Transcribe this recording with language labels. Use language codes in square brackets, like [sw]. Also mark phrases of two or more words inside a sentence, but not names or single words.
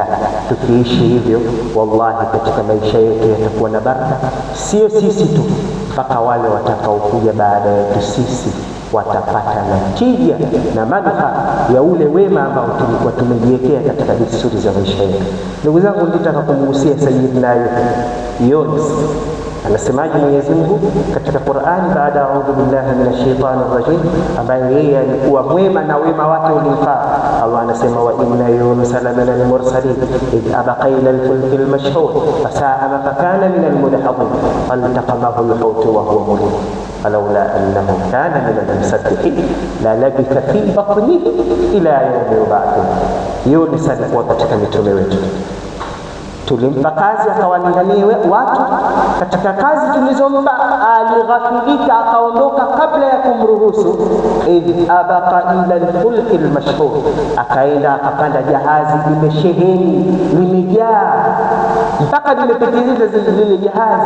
[sw] Tukiishi hivyo, wallahi katika maisha yetu yatakuwa na baraka, sio sisi tu, mpaka wale watakaokuja baada yetu sisi watapata natija na manufaa ya ule wema ambao tulikuwa tumejiwekea katika desturi za maisha yetu. Ndugu zangu, nitaka kumgusia Sayyidina Yunus. Anasemaje Mwenyezi Mungu katika Qur'ani baada [ar] أعوذ بالله من الشيطان الرجيم, [sw] ambaye yeye alikuwa mwema na wema wake ulimfaa. [ar] Allah anasema وإن يونس لمن المرسلين إذ أبق إلى الفلك المشحون فساهم فكان من المدحضين فالتقمه الحوت وهو مليم فلولا أنه كان من المسبحين للبث في بطنه إلى يوم يبعثون. [sw] Yunus alikuwa katika mitume wetu, tulimpa kazi akawalinganie watu. Katika kazi tulizompa alighafilika, akaondoka kabla ya kumruhusu. [ar] إذ أبق إلى الفلك المشحون, [sw] akaenda akapanda jahazi limesheheni, limejaa mpaka limepitiliza zile jahazi.